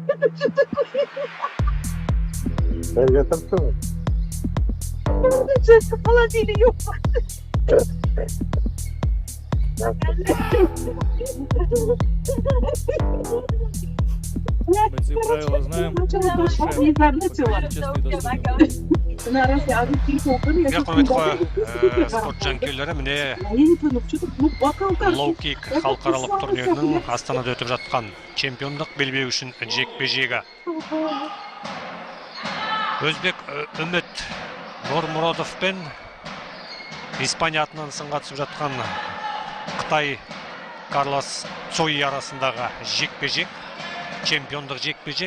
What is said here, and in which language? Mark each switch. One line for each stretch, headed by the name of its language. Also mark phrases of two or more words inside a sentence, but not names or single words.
Russian: Я танцую. Жестко положили ее. Мы эти правила знаем.
Kazakh: Құрметті спорт жанкүйерлері, міне лоу-кик халықаралық турнирінің Астанада өтіп жатқан чемпиондық белбеу үшін жекпе-жегі. Өзбек Үміт Нормуродов пен Испания атынан сынға түсіп жатқан Қытай Карлос Цой арасындағы жекпе-жек, чемпиондық жекпе-жек.